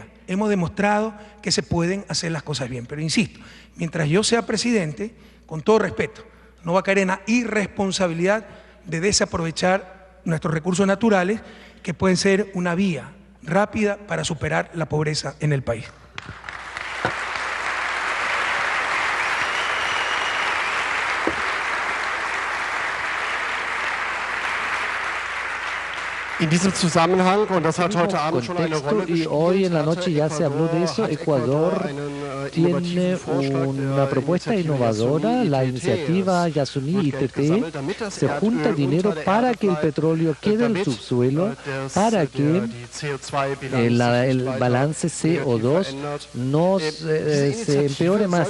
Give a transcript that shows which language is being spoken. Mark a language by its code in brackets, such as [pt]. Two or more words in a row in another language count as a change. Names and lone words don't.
[es] Hemos demostrado que se pueden hacer las cosas bien. Pero insisto, mientras yo sea presidente, con todo respeto, no va a caer en la irresponsabilidad de desaprovechar nuestros recursos naturales, que pueden ser una vía rápida para superar la pobreza en el país. [de] In diesem Zusammenhang, und das hat heute Abend schon eine Rolle gespielt, [es] hoy en la noche ya se habló de eso, Ecuador tiene una propuesta innovadora, la iniciativa Yasuní ITT, se junta dinero para que el petróleo quede en el subsuelo, para que el balance CO2 no se empeore más.